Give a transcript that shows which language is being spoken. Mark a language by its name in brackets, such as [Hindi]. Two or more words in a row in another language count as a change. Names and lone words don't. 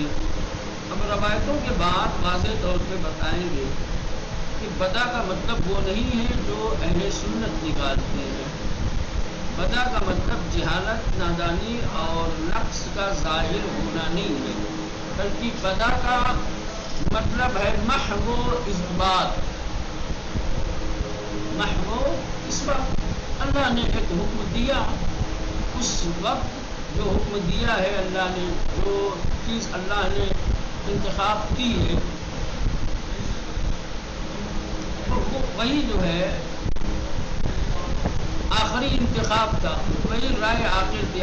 [Urdu] اب روایتوں کے بعد واضح طور پہ بتائیں گے کہ بدا کا مطلب وہ نہیں ہے جو اہل سنت نکالتے ہیں. بدا کا مطلب جہالت، نادانی اور نقص کا ظاہر ہونا نہیں ہے، بلکہ بدا کا مطلب ہے محو اثبات. محو اثبات. اللہ نے ایک حکم دیا، اس وقت جو حکم دیا ہے اللہ نے، جو چیز اللہ نے انتخاب کی ہے، وہی جو ہے آخری انتخاب تھا، وہی رائے آخر تھی.